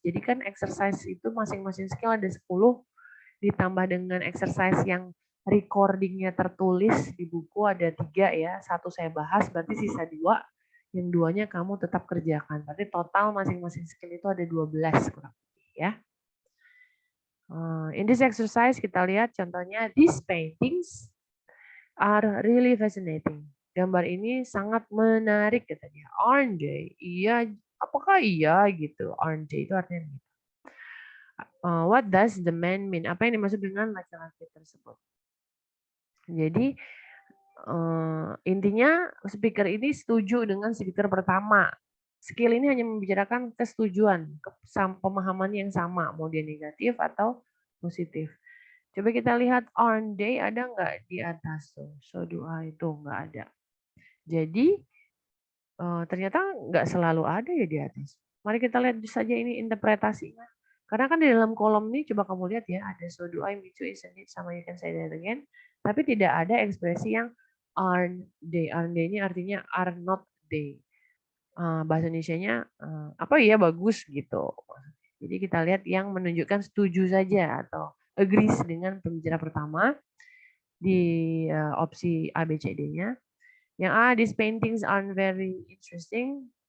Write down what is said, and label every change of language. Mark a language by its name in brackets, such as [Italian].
[Indonesian] Jadi kan exercise itu masing-masing skill ada 10 ditambah dengan exercise yang recordingnya tertulis di buku ada 3 ya. 1 saya bahas berarti sisa 2. Yang 2-nya kamu tetap kerjakan. Berarti total masing-masing skill itu ada 12 kurang lebih ya. [English] In this exercise [Indonesian] kita lihat contohnya [English] these paintings are really fascinating. [Indonesian] Gambar ini sangat menarik katanya. [English] Aren't they? [Indonesian] Iya, apakah iya gitu? Aren't they itu artinya gitu. [English] What does the man mean? [Indonesian] Apa yang dimaksud dengan laki-laki tersebut? Jadi intinya speaker ini setuju dengan speaker pertama. Skill ini hanya membicarakan kesetujuan, pemahaman yang sama, mau dia negatif atau positif. Coba kita lihat [English] aren't they [Indonesian] ada nggak di atas tuh? So do I itu nggak ada. Jadi ternyata nggak selalu ada ya di atas. Mari kita lihat saja ini interpretasinya. Karena kan di dalam kolom ini coba kamu lihat ya ada [English] so do I, me too, isn't it, [Indonesian] sama [English] you can say that again. [Indonesian] Tapi tidak ada ekspresi yang aren't they. [English] Aren't they [Indonesian] ini artinya [English] are not they. [Indonesian] Bahasa Indonesianya apa ya bagus gitu. Jadi kita lihat yang menunjukkan setuju saja atau agrees dengan pembicara pertama di opsi A, B, C, D-nya. [English] Yang A, these paintings aren't very interesting.